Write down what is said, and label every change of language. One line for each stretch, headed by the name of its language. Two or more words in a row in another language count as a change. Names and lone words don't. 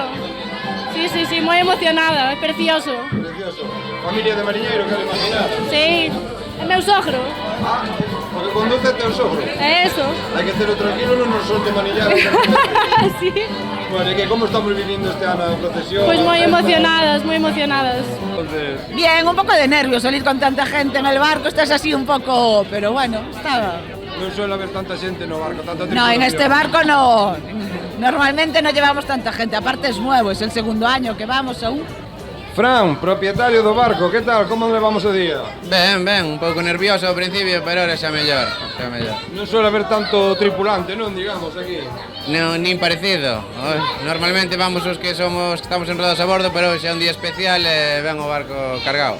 Galician: Sí, moi emocionada, é precioso. Precioso. Familia de mariñeiro, quero imaginar. Sí, é meu sogro. Ah, o que conduce teu sogro. É eso. Hai que telo tranquilo, non nos solte manillar. Sí. Bueno, que como estamos vivindo este ano a procesión? Pois moi emocionadas, moi emocionadas. Entonces...
Spanish: Bien, un poco de nervios salir con tanta gente en el barco, estás así un poco, pero bueno, estaba...
Galician: Non suele haber tanta xente no barco, tanta tripulación.
Spanish: No, en este barco no. Normalmente no llevamos tanta gente, aparte es nuevo, es el segundo año que vamos aún.
Galician: Fran, propietario do barco, que tal? Como levamos o día? Ben, un pouco nervioso ao principio, pero ahora xa mellor, Non suele haber tanto tripulante, non, digamos, aquí? Non, nin parecido. Normalmente vamos os que estamos enredados a bordo, pero hoxe é un día especial e ven o barco cargado.